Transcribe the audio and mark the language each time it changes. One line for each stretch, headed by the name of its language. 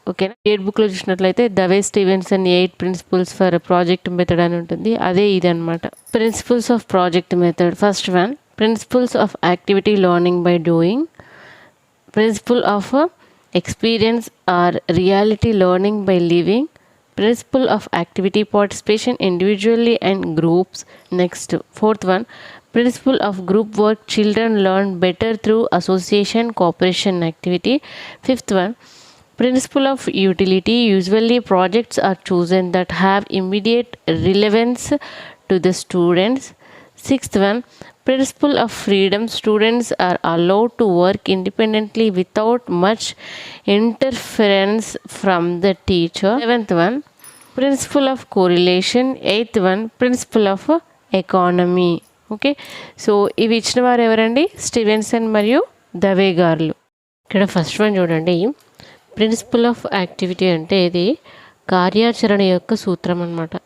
Telugu: ఓకేనా, 8 బుక్లో చూసినట్లయితే Dave Stevenson
English: 8 principles for project method
Telugu: అని ఉంటుంది. అదే ఇది అనమాట.
English: Principles of project method. First one, principles of activity learning by doing. Principle of experience or reality learning by living. Principle of activity participation individually and groups. Next, fourth one, principle of group work. Children learn better through association, cooperation, activity. Fifth one, principle of utility. Usually projects are chosen that have immediate relevance to the students. Sixth one, principle of freedom. Students are allowed to work independently without much interference from the teacher. Seventh one, principle of correlation. 8th one, principle of economy.
Telugu: Okay, so ఇవి ఇచ్చిన వారు ఎవరండి, Stevenson మరియు దవే గారు. ఇక్కడ first one చూడండి, principal of activity అంటే ఇది కార్యాచరణ యొక్క సూత్రం అనమాట.